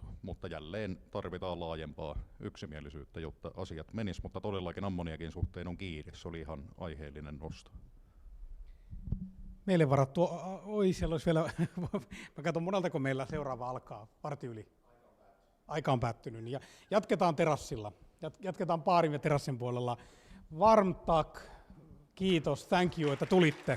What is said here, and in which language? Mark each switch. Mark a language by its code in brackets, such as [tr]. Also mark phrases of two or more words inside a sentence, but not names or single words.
[fi] Mutta jälleen tarvitaan laajempaa yksimielisyyttä, jotta asiat menis, mutta todellakin ammoniakin suhteen on kiire. Se oli ihan aiheellinen nosto. Meille varattu, siellä olisi vielä, mä katson moneltako meillä seuraava alkaa, varti yli. Aika on päättynyt, ja jatketaan terassilla. Jatketaan baarin ja terassin puolella. [sv] Varm tack, [fi] kiitos, [en] thank you, [fi] että tulitte.